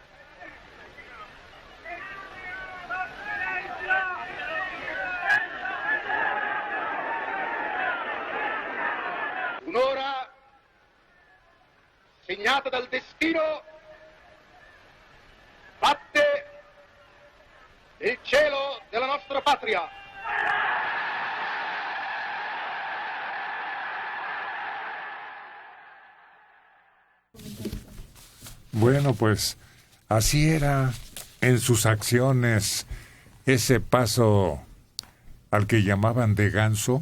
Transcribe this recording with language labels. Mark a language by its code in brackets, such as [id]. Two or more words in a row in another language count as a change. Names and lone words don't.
[it] Un'ora segnata dal destino, batte il cielo della nostra patria. [es] Bueno, pues así era en sus acciones ese paso al que llamaban de ganso.